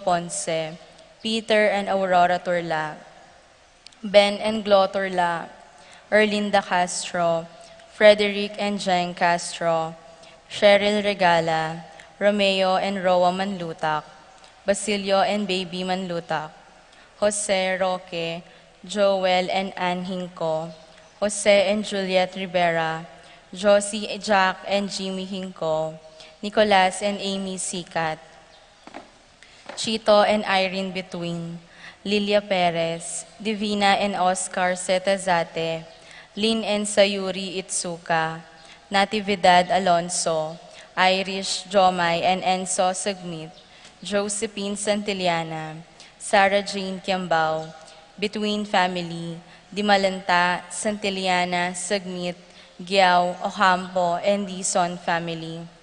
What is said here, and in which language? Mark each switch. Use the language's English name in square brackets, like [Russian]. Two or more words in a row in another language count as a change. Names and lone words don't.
[English] Ponce, Peter and Aurora Turla, Ben and Glo Turla, Erlinda Castro, Frederick and Jeng Castro, Cheryl Regala, Romeo and Roa Manlutak, Basilio and Baby Manlutak, Jose Roque, Joel and Ann Hinco, Jose and Juliet Rivera, Josie, Jack and Jimmy Hinco, Nicolas and Amy Sikat, Chito and Irene Between, Lilia Perez, Divina and Oscar Setazate, Lynn and Sayuri Itsuka, Natividad Alonso, Irish Jomay and Enzo Sagmit, Josephine Santillana, Sarah Jane Kiambao, Between Family, Dimalanta, Santillana, Sagmit, Giao, Ocampo, and Dison family,